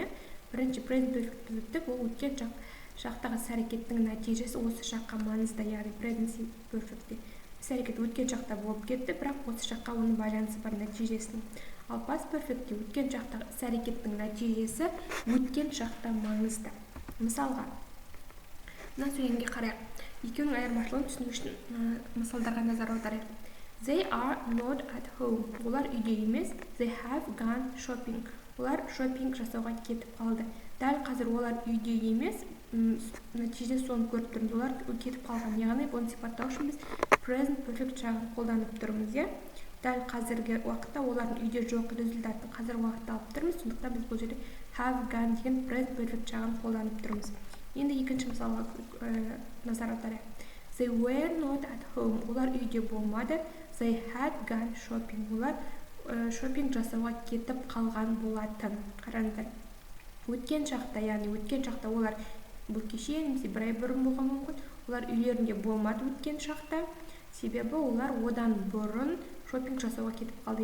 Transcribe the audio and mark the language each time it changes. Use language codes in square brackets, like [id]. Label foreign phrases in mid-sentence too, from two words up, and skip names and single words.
[kk] Бірінші [en] present perfect [kk] біз өттік, ол өткен шақтағы іс-әрекеттің нәтижесі осы шаққа маңызды, яғни [en] present perfect'те [kk] іс-әрекет өткен шақта болып кетті, бірақ осы шаққа оның байланысы бар нәтижесінің. Ал [en] past perfect'те [kk] өткен шақтағы іс-әрекеттің нәтижесі өткен шақта маңызды. Мысалға, мына сөйлемге қарайық. Екеуінің айырмашылығын түсіну үшін мысалдарға назар аударайық. [en] They are not at home. [kk] Олар үйде емес. [en] They have gone shopping. [kk] Олар шопинг жасауға кетіп қалды. Дәл қазір олар үйде емес, нәтиже соны көріп тұрмыз. Олар кетіп қалған. Яғни бұны сипаттау үшін біз [en] present perfect [kk] жағын қолданып тұрмыз. Дәл қазіргі уақытта олардың үйде жоқ результатын қазіргі уақытта алып тұрмыз. Сондықтан біз бұл жерде [en] have gone [kk] деген [en] present perfect [kk] жағын қолданып тұрмыз. Енді екінші мысалға назар аударайық. [en] They were not at home. [kk] Олар үйде болмады. [en] They had gone shopping. [kk] Олар шопинг жасауға кетіп қалған болатын. Қараңыздар. Өткен шақта, яғни өткен шақта олар бұл кеше немесе бір ай бұрын болған мүмкін. Олар үйлерінде болмады өткен шақта. Себебі олар одан бұрын шопинг жасауға кетіп қалды.